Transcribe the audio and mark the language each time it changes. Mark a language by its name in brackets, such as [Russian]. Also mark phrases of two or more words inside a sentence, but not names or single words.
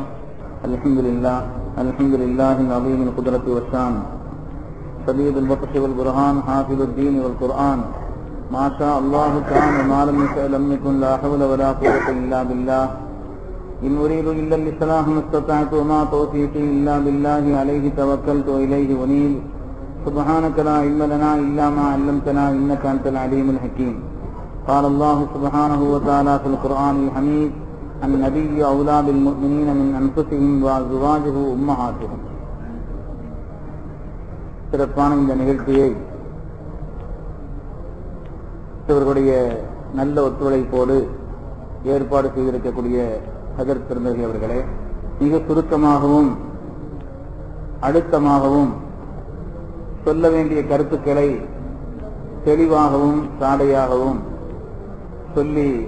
[Arabic] الحمد لله العظيم القدرة والشان شديد البطش والبرهان حافظ الدين والقرآن ما شاء الله كان وما لم يشأ لم يكن لا حول ولا قوة إلا بالله إن أريد إلا الإصلاح ما استطعت وما توفيقي إلا بالله عليه توكلت وإليه أنيب سبحانك لا علم لنا إلا ما علمتنا إنك أنت العليم الحكيم. قال الله سبحانه وتعالى في القرآن الحميد النبي أولى بالمؤمنين من أنفسهم وأزواجه أمهاتهم. [Tamil] சிறப்பான இந்த நிகழ்ச்சியை இவர்களுடைய நல்ல ஒத்துழைப்போடு ஏற்பாடு செய்திருக்கக்கூடிய ஹஜரத் பெருந்தகை அவர்களே, மிக சுருக்கமாகவும் அழுத்தமாகவும் சொல்ல வேண்டிய கருத்துக்களை தெளிவாகவும் சாடையாகவும் சொல்லி